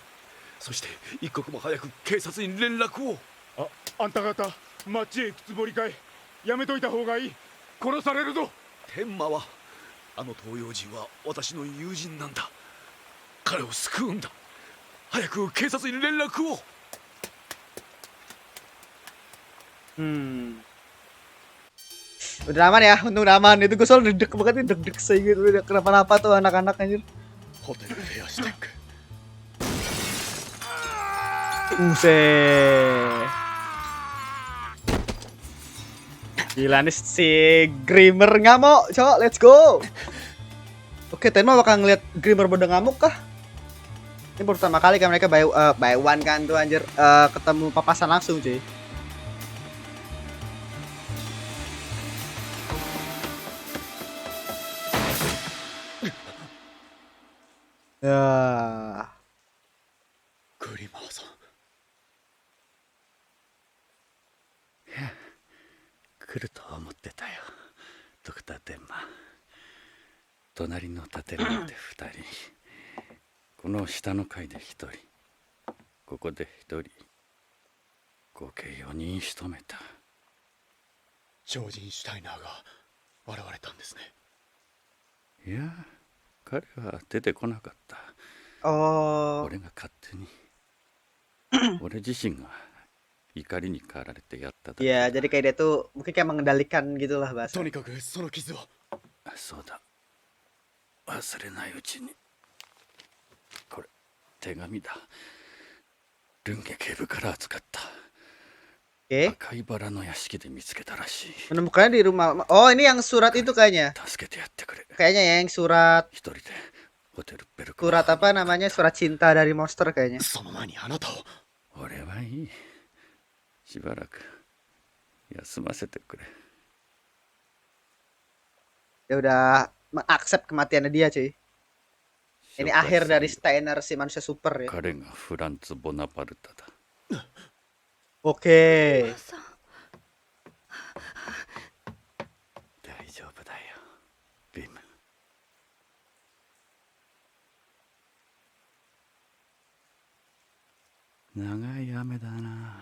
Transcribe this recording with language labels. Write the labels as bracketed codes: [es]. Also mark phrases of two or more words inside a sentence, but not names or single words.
[ja] そして一刻も早く警察に連絡を。あんた方町へ行くつもりかい。やめといた方がいい。殺されるぞ。天馬は、あの東洋人は私の友人なんだ。彼を救うんだ。早く警察に連絡を。 [id] Udah aman ya, untung udah aman. Itu gue soal deg banget nih, deg-deg saya gitu. Udah kenapa-napa tuh anak-anak anjir. [ja] ホテルフェアシュテック。 [id] Buset. Gila nih si Grimmer ngamuk, cok, [en] let's go. [id] Oke, Tenma bakal ngeliat Grimmer pada ngamuk kah? Ini pertama kali kan mereka [en] by one [id] kan tuh anjir, ketemu papasan langsung cuy. Ya. [ja] グリマーさん。来ると思ってたよ、ドクター・テンマ。隣の建物で2人、この下の階で1人、ここで1人、合計4人仕留めた。超人シュタイナーが現れたんですね。いや、彼は出てこなかった。 Oh. 俺が勝手に俺自身が怒りに駆られてやっただけだ。 [id] Ya, jadi kayak dia tuh mungkin kayak mengendalikan gitu lah bahasa. [ja] とにかくその傷は。そうだ、忘れないうちに。これ手紙だ。ルンゲ警部から預かった。 [id] Oke. [ja] 赤いバラの屋敷で見つけたらしい。 [id] Menemukannya di rumah. Oh, ini yang surat itu kayaknya. [ja] 助けてやってくれ。 [id] Kayaknya ya, yang surat [ja] 一人でホテルベルク。 [id] surat apa namanya? Surat cinta dari monster kayaknya. [ja] その前にあなたを。俺はいい。しばらく休ませてくれ。 [id] Dia udah mengaccept kematiannya dia, cuy. Ini akhir dari Steiner si manusia super ya. [ja] 彼がフランツ・ボナパルタだ。 [id] Oke. [ja] 大丈夫だよ、ビム。長い雨だな。